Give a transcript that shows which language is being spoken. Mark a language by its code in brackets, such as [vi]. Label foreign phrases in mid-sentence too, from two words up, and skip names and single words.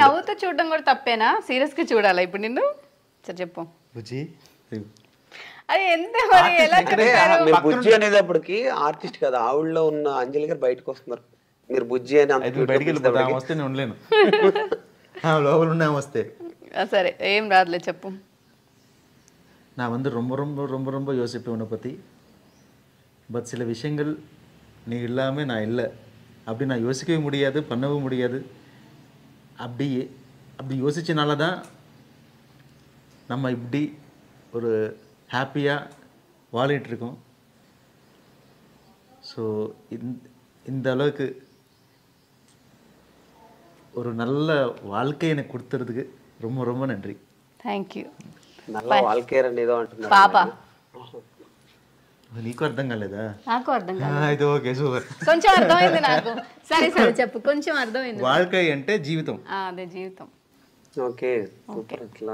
[te] నవ్వుతూ చూడడం కూడా తప్పేనా? సీరియస్ గా చూడాలా ఇప్పుడు నిన్ను? సరే చెప్పు. బుజ్జి అది ఎంత మరి ఎలా చెప్తారు? మీరు బుజ్జి అనేటప్పటికి ఆర్టిస్ట్ కదా, ఆవిడలో ఉన్న అంజలి గారు బయటకు వస్తున్నారు. మీరు బుజ్జి అని బయటికి వెళ్ళిపోతా వస్తే నేను ఉండలేను. లోపల உண்ண వస్తే சரி ఏం రాదులే చెప్పు. [ta] நான் வந்து ரொம்ப ரொம்ப ரொம்ப ரொம்ப யோசிப்பேன் உன்னை பற்றி. பட் சில விஷயங்கள் நீ இல்லாமல் நான் இல்லை அப்படி நான் யோசிக்கவே முடியாது, பண்ணவும் முடியாது. அப்படி யோசிச்சனால தான் நம்ம இப்படி ஒரு ஹாப்பியாக வாழிட்டுருக்கோம். ஸோ இந்த அளவுக்கு ஒரு நல்ல வாழ்க்கை எனக்கு கொடுத்துறதுக்கு ரொம்ப ரொம்ப நன்றி. [en] Thank you. [ta] நல்ல வாழ்க்கை [te] ఏదో అంటున్నారు పాప. నీకు అర్థం కాలేదా? నాకు అర్థం కాలేదు. అయితే ఓకే సూపర్. కొంచెం అర్థమైంది నాకు. సరే సరే చెప్పు, కొంచెం అర్థమైంది. வாழ்க்கை అంటే జీవితం. అదే జీవితం. ఓకే సూపర్. అట్లా